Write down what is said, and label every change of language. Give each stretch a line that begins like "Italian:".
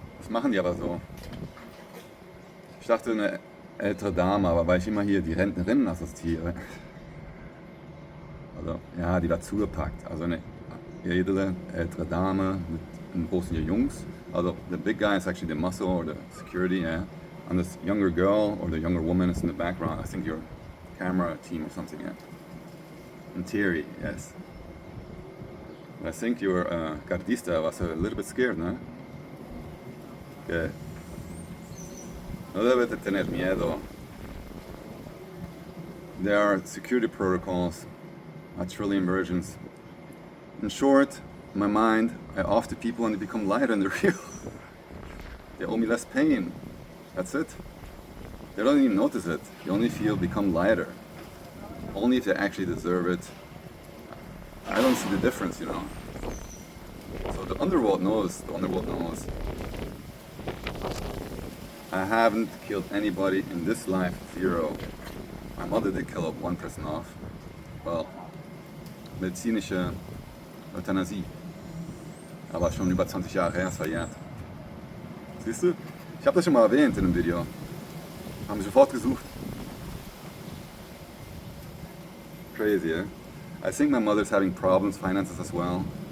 German: machen die aber so. Ich dachte eine ältere Dame, aber weil ich immer hier die Rentnerinnen assoziiere. Also, ja, die war zugepackt. Also eine edle, ältere Dame mit einem großen Jungs.
English: Also, the big guy is actually the muscle or the security, yeah. And this younger girl or the younger woman is in the background. I think your camera team or something, yeah. In theory, yes. I think your gardista was a little bit scared, no? Okay.
Spanish: No debes de tener miedo.
English: There are security protocols, a trillion versions. In short, in my mind, I off the people and they become lighter and they're real. They owe me less pain. That's it. They don't even notice it. They only feel become lighter. Only if they actually deserve it. I don't see the difference, you know. So the underworld knows. The underworld knows. I haven't killed anybody in this life, 0. My mother did kill one person off.
German: Well, medizinische Euthanasie. Aber schon über 20 Jahre her, ist verjährt. Siehst du? Ich habe das schon mal erwähnt in einem Video. Haben sie sofort gesucht.
English: Crazy, eh? I think my mother's having problems, finances as well.